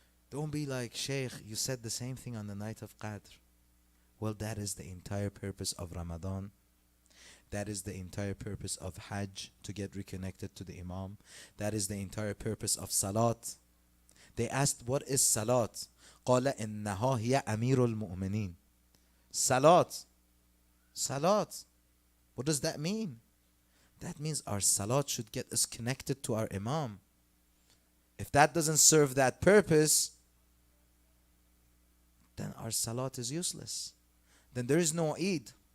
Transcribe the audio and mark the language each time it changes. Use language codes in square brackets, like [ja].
[en] Don't be like, Shaykh, you said the same thing on the night of Qadr. Well, that is the entire purpose of Ramadan. That is the entire purpose of Hajj, to get reconnected to the Imam. That is the entire purpose of Salat. They asked, what is Salat? [ar] قال إنها هي أمير المؤمنين. [en] Salat. Salat. What does that mean? That means our Salat should get us connected to our Imam. If that doesn't serve that purpose, then our Salat is useless. Then there is no Eid.